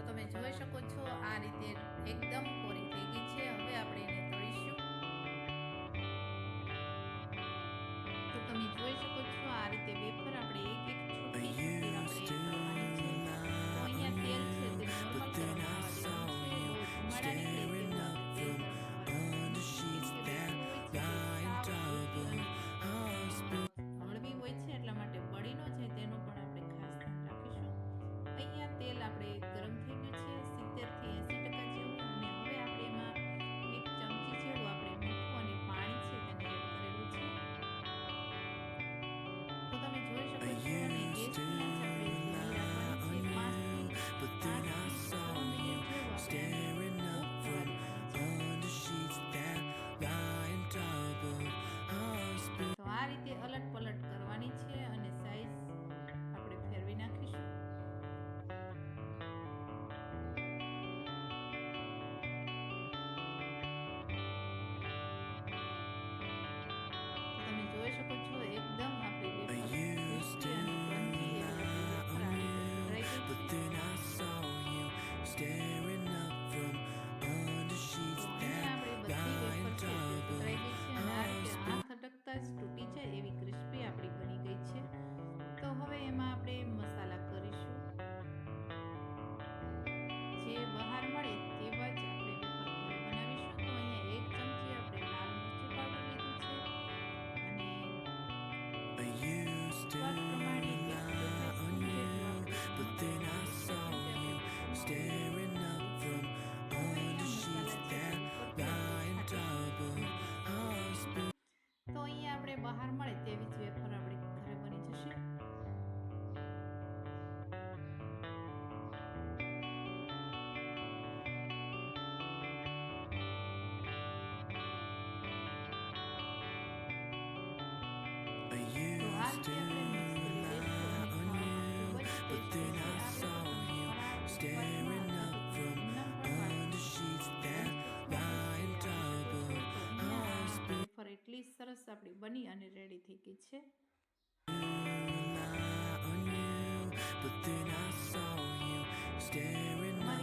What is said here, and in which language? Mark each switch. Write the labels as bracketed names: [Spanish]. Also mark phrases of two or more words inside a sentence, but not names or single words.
[Gujarati] જોઈ શકો છો આ રીતે એકદમ કોરી થઈ ગઈ છે. હવે આપણે એને તળીશું. તો તમે જોઈ શકો છો આ રીતે વેફર આપણે એક એક I છૂટી છૂટી આપણે [English] used to [Gujarati] તળવાની છે. તો અહીંયા તેલ છે તે lie, નોર્મલ but ગરમ [English] then I [Gujarati] થવા saw દેવાનું છે. you બહુ ધુમાડા નીકળે staring તેવું up આપણે તેલ from ગરમ થવા દેવાનું under નથી. sheets કેમ કે that વેફર હોય છે તે [English] lie in [Gujarati] સાવ સૂકી double અને hospital. હળવી હોય છે એટલા માટે બળી ન જાય તેનું પણ આપણે ખાસ ધ્યાન રાખીશું. અહીંયા તેલ આપણે ગરમ થઈ ગયું છે 70 થી 80% જેવું. અને હવે આપણે એમાં એક ચમચી જેવું આપણે મીઠું અને પાણી છે તેને એડ કરેલું છે. તો તમે જોઈ શકો I છો અને [English] used to [Gujarati] ગેસની આંચ આપણે ધીમી lie રાખવાની છે. on 5 you, થી [English] but then I [Gujarati] 6 saw મિનિટ you જેવું આપણે [English] staring up [Gujarati] કૂક થવા from દેવાની છે. [English] under sheets that lie in double hospital. [Gujarati] તો આ રીતે અલટ પલટ કરવાની છે અને સાઈઝ આપણે ફેરવી નાખીશું. તો તમે જોઈ શકો છો એકદમ આપણી I વેફર [English] used to [Gujarati] ક્રિસ્પી અને ક્રન્ચી એવી lie આપણી વેફર on આવી you, રીતે but ફ્રાય ગઈ છે. [English] then I saw you staring up from under [Gujarati] તો sheets અહીંયા that આપણી બધી [English] lie in [Gujarati] વેફર છે તે double સુતરાઈ ગઈ છે અને આ રીતે hospital. હાથ અટકતા જ તૂટી જાય એવી ક્રિસ્પી આપણી બની ગઈ છે. તો હવે એમાં આપણે મસાલા કરીશું. જે બહાર મળે તેવા જ આપણે વેફર ઘરે બનાવીશું. તો અહીંયા એક ચમચી આપણે લાલ મરચું પાવડર લીધું છે અને [English] I used to [Gujarati] સ્વાદ પ્રમાણે 1 [English] lie on [Gujarati] સ્પૂન જેટલું you, આપણે [English] but then I saw you staring up from under sheets that lie in double hospital. [Gujarati] તો અહીંયા આપણે બહાર મળે તેવી જ વેફર આપણે ઘરે બની જશે. I તો આ used રીતે to આપણે મિક્સ કરી દઈશું અને [English] lie on [Gujarati] ખાવામાં you, ખૂબ જ [English] but then [Gujarati] ટેસ્ટી I છે. આ saw વેફર you તમે [English] staring up from under sheets that lie in double hospital. [Gujarati] વેફર એટલી સરસ આપણી બની અને રેડી થઈ ગઈ છે. [English] Lie on you, but then I saw you staring